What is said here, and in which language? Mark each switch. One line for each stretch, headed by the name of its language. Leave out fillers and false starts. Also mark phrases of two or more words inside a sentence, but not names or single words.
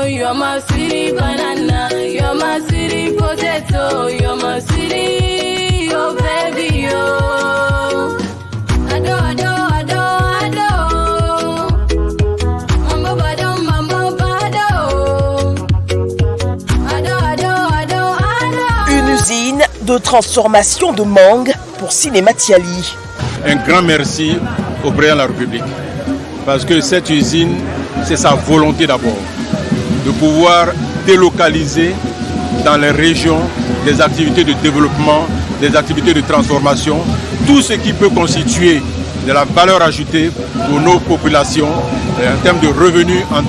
English: You're my sweetie banana, you're my sweetie potato, you're my sweetie, oh baby, oh. Ado, ado, ado, ado.
Swahili: Mambo bado, mambo bado. Ado, ado, ado, ado.
French: Une usine de transformation de mangue pour Cinéma Tiali. Un grand merci au président de la République, parce que cette usine, c'est sa volonté d'abord, de pouvoir délocaliser dans les régions des activités de développement, des activités de transformation, tout ce qui peut constituer de la valeur ajoutée pour nos populations, en termes de revenus, en termes d'emploi.